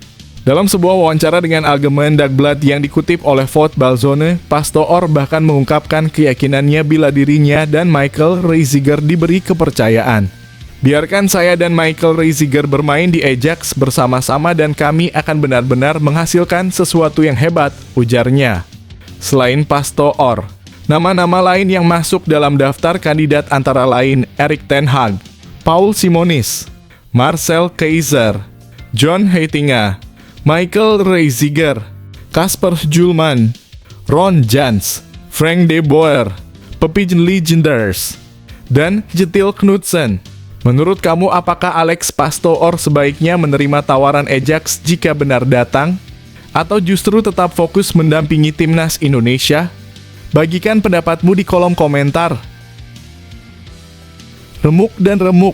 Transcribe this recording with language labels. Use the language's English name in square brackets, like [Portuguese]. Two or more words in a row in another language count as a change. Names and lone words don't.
[Indonesian] Dalam sebuah wawancara dengan Algemeen Dagblad yang dikutip oleh Voetbalzone, Pastoor bahkan mengungkapkan keyakinannya bila dirinya dan Michael Reiziger diberi kepercayaan. Biarkan saya dan Michael Reiziger bermain di Ajax bersama-sama dan kami akan benar-benar menghasilkan sesuatu yang hebat, ujarnya. Selain Pastoor, nama-nama lain yang masuk dalam daftar kandidat antara lain Erik ten Hag, Paul Simonis, Marcel Keizer, John Heitinga, Michael Reiziger, Kasper Hjulman, Ron Jans, Frank de Boer, Pepijn Lijnders, dan Kjetil Knudsen. Menurut kamu, apakah Alex Pastoor sebaiknya menerima tawaran Ajax jika benar datang? Atau justru tetap fokus mendampingi Timnas Indonesia? Bagikan pendapatmu di kolom komentar. Remuk dan remuk.